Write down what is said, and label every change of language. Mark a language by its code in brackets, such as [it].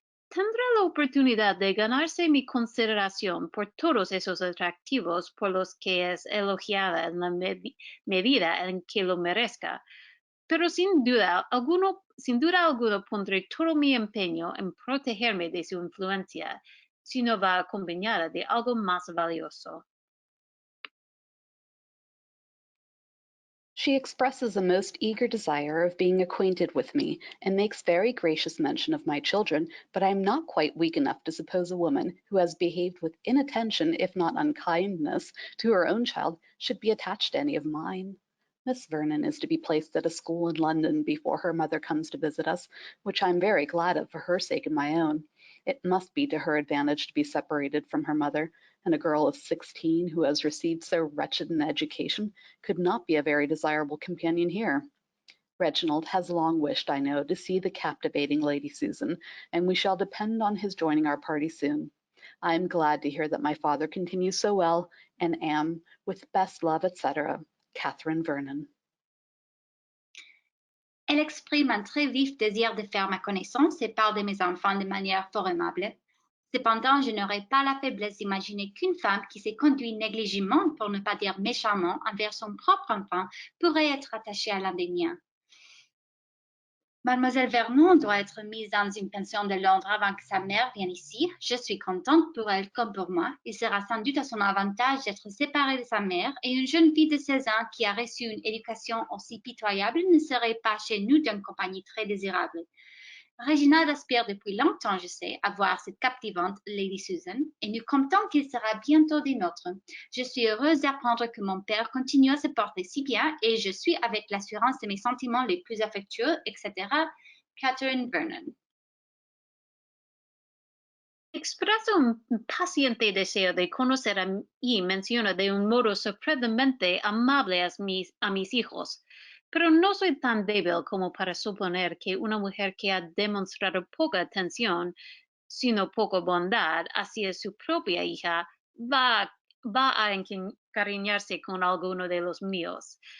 [es] Tendrá la oportunidad de ganarse mi consideración por todos esos atractivos por los que es elogiada en la medida en que lo merezca. Pero sin duda alguna pondré todo mi empeño en protegerme de su influencia, si no va acompañada de algo más valioso. [en] She expresses a most eager desire of being acquainted with me, and makes very gracious mention of my children, but I am not quite weak enough to suppose a woman who has behaved with inattention, if not unkindness, to her own child, should be attached to any of mine. Miss Vernon is to be placed at a school in London before her mother comes to visit us, which I am very glad of for her sake and my own. It must be to her advantage to be separated from her mother, and a girl of 16 who has received so wretched an education could not be a very desirable companion here. Reginald has long wished, I know, to see the captivating Lady Susan, and we shall depend on his joining our party soon. I am glad to hear that my father continues so well, and am, with best love, etc., Catherine Vernon. [fr] Elle exprime un très vif désir de faire ma connaissance et parle de mes enfants de manière fort aimable. Cependant, je n'aurais pas la faiblesse d'imaginer qu'une femme qui s'est conduite négligemment, pour ne pas dire méchamment, envers son propre enfant pourrait être attachée à l'un des miens. Mademoiselle Vernon doit être mise dans une pension de Londres avant que sa mère vienne ici. Je suis contente pour elle comme pour moi. Il sera sans doute à son avantage d'être séparée de sa mère, et une jeune fille de 16 ans qui a reçu une éducation aussi pitoyable ne serait pas chez nous d'une compagnie très désirable. Reginald aspire depuis longtemps, je sais, à voir cette captivante Lady Susan, et nous comptons qu'il sera bientôt des nôtres. Je suis heureuse d'apprendre que mon père continue à se porter si bien, et je suis avec l'assurance de mes sentiments les plus affectueux, etc. Catherine Vernon. [es] Expresa un paciente deseo de conocer y menciona de un modo sorprendentemente amable a mis hijos. Pero no soy tan débil como para suponer que una mujer que ha demostrado poca atención, sino poca bondad hacia su propia hija, va a encariñarse con alguno de los míos.